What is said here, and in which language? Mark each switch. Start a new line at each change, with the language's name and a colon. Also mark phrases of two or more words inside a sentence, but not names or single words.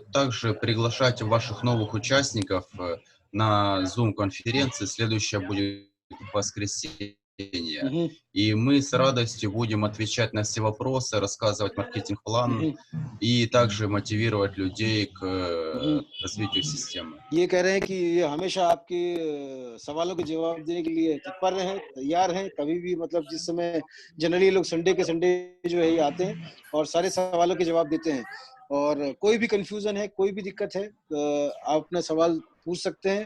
Russian: Также приглашайте ваших новых участников на Zoom-конференции. Следующая будет в воскресенье. И мы с радостью будем отвечать на все вопросы, рассказывать маркетинг-план и также мотивировать людей к развитию системы.
Hindi: ये कह रहे हैं कि ये हमेशा आपके सवालों के जवाब देने के लिए तत्पर हैं, तैयार हैं, कभी भी, मतलब जिस समय जनरली लोग संडे के संडे जो है ये आते हैं और सारे सवालों के जवाब देते हैं। और कोई भी कंफ्यूजन है, कोई भी दिक्कत है, आप अपना सवाल पूछ सकते हैं।